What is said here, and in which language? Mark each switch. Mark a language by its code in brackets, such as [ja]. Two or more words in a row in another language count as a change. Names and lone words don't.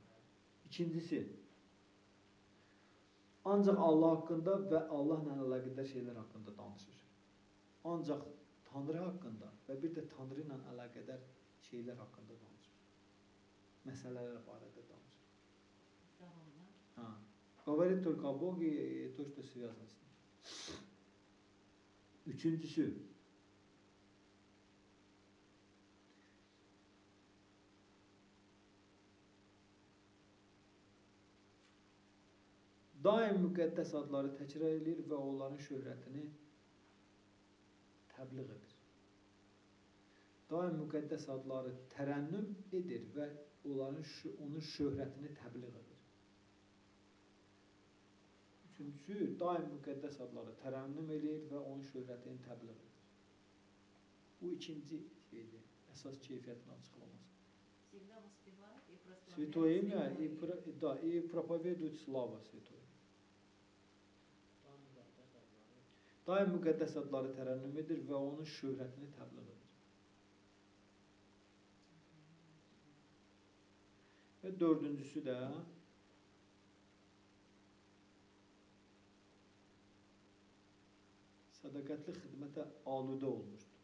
[az] İkincisi, ancaq Allah haqqında və Allahla əlaqədar şeylər haqqında danışır. Ancaq Tanrı haqqında və bir də Tanrı ilə əlaqədar şeylər haqqında danışır. Məsələlər barədə danışır. [ru] Говорит только о Боге и то, что связано с ним. [az] Üçüncüsü, daim müqəddəs adları təkrar edir və onların şöhrətini təbliğ edir. Daim müqəddəs adları tərənnüm edir və onun şöhrətini təbliğ edir. Üçüncüsü, daim müqəddəs adları tərənnüm edir və onun şöhrətini təbliğ edir. Bu ikinci şeydir, əsas keyfiyyətin açıqlaması. [ru] Святое имя и проповедует слава святое. [az] Daim müqəddəs adları tərənnüm edir və onun şöhrətini təbliğ edir. Və dördüncüsü də sədaqətli xidmətə aludə olmuşdur.